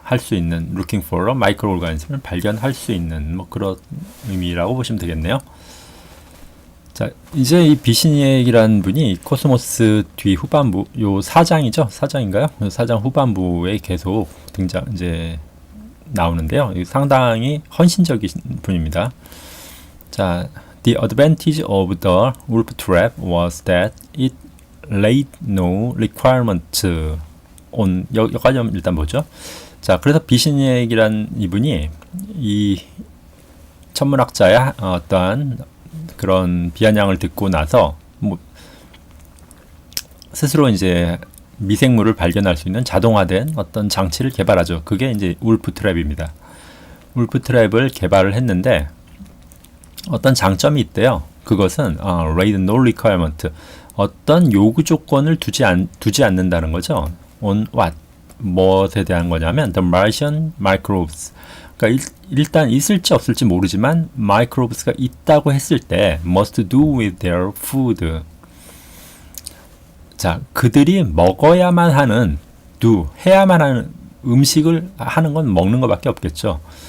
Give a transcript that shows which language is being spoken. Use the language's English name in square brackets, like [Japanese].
[Korean] 할 수 있는 [English] looking for a microorganism [Korean] 을 발견할 수 있는 뭐 그런 의미라고 보시면 되겠네요. 자, 이제 이 비시니액이라는 분이 코스모스 뒤 후반부 요 4장이죠. 4장인가요? 4장 후반부에 계속 이제 나오는데요. 상당히 헌신적인 분입니다. [English] 자, the advantage of the wolf trap was that it laid no requirement on [Korean] 여기까지 일단 보죠. 자, 그래서 비시니액이란 이분이 이 천문학자의 어떠한 그런 비아냥을 듣고 나서 뭐 스스로 이제 미생물을 발견할 수 있는 자동화된 어떤 장치를 개발하죠. 그게 이제 울프 트랩입니다. 울프 트랩을 개발을 했는데 어떤 장점이 있대요. 그것은 [English] laid no requirement [Korean] 어떤 요구 조건을 두지 않는다는 거죠. [English] on what [Korean] 무엇에 대한 거냐면 [English] the Martian microbes. [Korean] 그러니까 일단 있을지 없을지 모르지만 microbes가 있다고 했을 때 [English] must do with their food. [Korean] 자, 그들이 먹어야만 하는 해야만 하는 음식을 하는 건 먹는 것밖에 없겠죠.